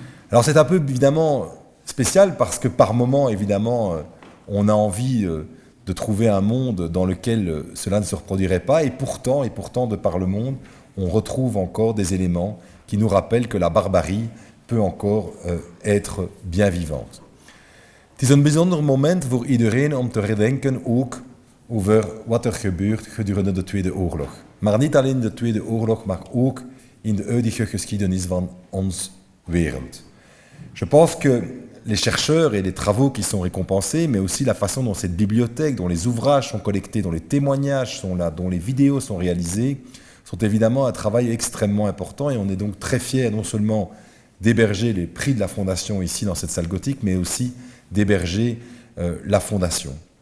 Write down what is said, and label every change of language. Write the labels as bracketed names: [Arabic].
[French] Alors c'est un peu évidemment spécial parce que par moments, évidemment, on a envie de trouver un monde dans lequel cela ne se reproduirait pas, et pourtant, de par le monde, on retrouve encore des éléments qui nous rappellent que la barbarie peut encore être bien vivante. [Dutch] Het is een bijzonder moment voor iedereen om te herdenken ook over wat er gebeurt gedurende de Tweede Oorlog. Maar niet alleen de Tweede Oorlog, maar ook in de huidige geschiedenis van onze wereld. [French] Je pense que les chercheurs et les travaux qui sont récompensés, mais aussi la façon dont cette bibliothèque, dont les ouvrages sont collectés, dont les témoignages sont là, dont les vidéos sont réalisées, sont évidemment un travail extrêmement important, et on est donc très fiers non seulement d'héberger les prix de la Fondation ici dans cette salle gothique, mais aussi d'héberger la Fondation.